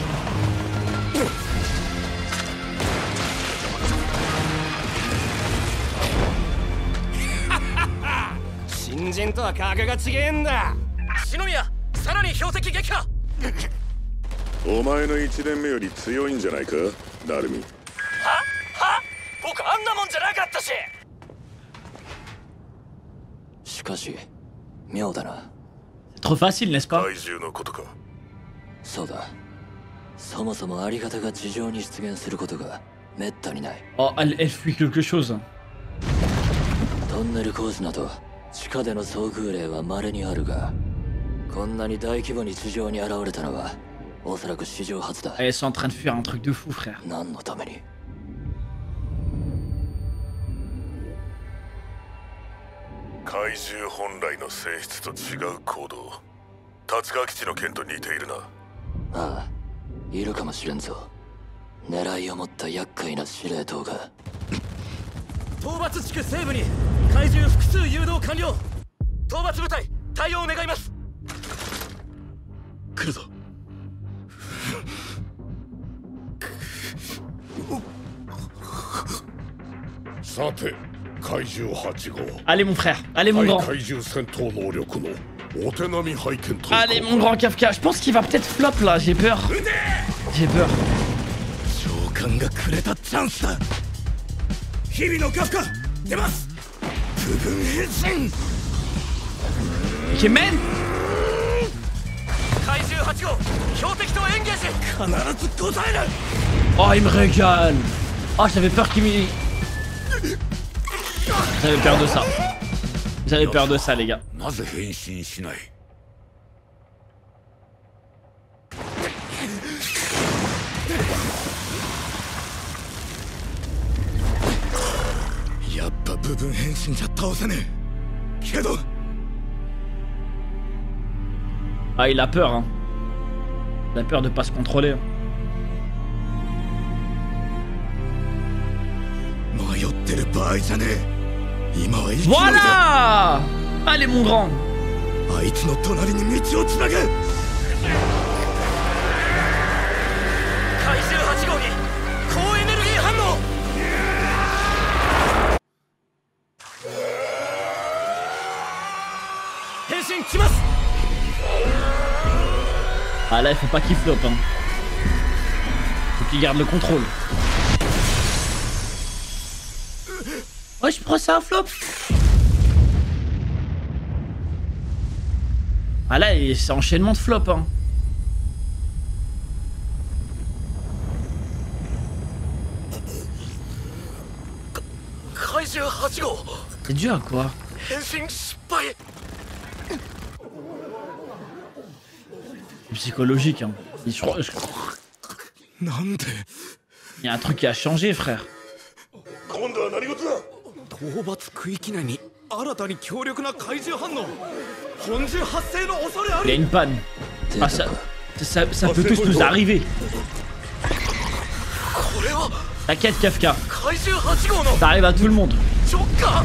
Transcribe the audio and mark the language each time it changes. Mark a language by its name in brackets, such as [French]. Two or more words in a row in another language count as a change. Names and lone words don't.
[Japanese] 新人とは格が違えんだ。篠宮、さらに標的撃破。お前の1年目より強いんじゃないか、ダルミ。は？僕あんなもんじゃなかったし。しかし妙だな。 [French] Trop facile, n'est-ce pas? [Japanese] 怪獣のことか。そうだ。そもそもありがたが地上に出現することがめったにない。 [French] Oh, elle fuit quelque chose. [Japanese] トンネル工事など地下での遭遇例は稀にあるが、こんなに大規模に地上に現れたのはおそらく史上初だ。 [French] Elles sont en train de fuir un truc de fou, frère. [Japanese] 何のために？怪獣本来の性質と違う行動。立川基地の件と似ているな。ああ、いるかもしれんぞ。狙いを持った厄介な司令塔が。討伐地区西部に怪獣複数誘導完了。討伐部隊対応願います。来るぞ。さて、怪獣8号。 [French] Allez mon frère, allez mon grand. [Japanese] 怪獣戦闘能力のお手並み拝見と。 [French] Allez mon grand Kafka, je pense qu'il va peut-être flop là, j'ai peur. J'ai peur. [Japanese] 召喚がくれたチャンスだ。日々のカフカ出ます。部分変身。 [English] Ok, man. [Japanese] 怪獣8号標的とエンゲージ。必ず答える。 [French] Oh, il me régale. Oh, j'avais peur qu'il me... J'avais peur de ça. J'avais peur de ça, les gars. [Japanese] なぜ変身しない？やっぱ部分変身じゃ倒せねえ。けど [French] Ah, il a peur, hein. Il a peur de pas se contrôler. [Japanese] 迷ってる場合じゃねえ。今は生きろ。 [French] Voilà! Allez, mon grand. [Japanese] あいつの隣に道をつなぐ。怪獣8号に高エネルギー反応。変身来ます。 [French] Ah là, il faut pas qu'il floppe, hein. Faut qu'il garde le contrôle. Ouais, je prends ça un flop. Ah là, c'est enchaînement de flop, hein. C'est dur, quoi. C'est psychologique, hein. Il y a un truc qui a changé, frère. [Japanese] 今度は何事だ？討伐区域内に新たに強力な怪獣反応。本獣発生の恐れあ [French] Il y a [Japanese] り。 [French] une panne. Ah, ça peut tous nous arriver. [Japanese] これは [French] T'inquiète, Kafka. [Japanese] 怪獣8号の [French] Ça arrive à tout le monde. [Japanese] 直下。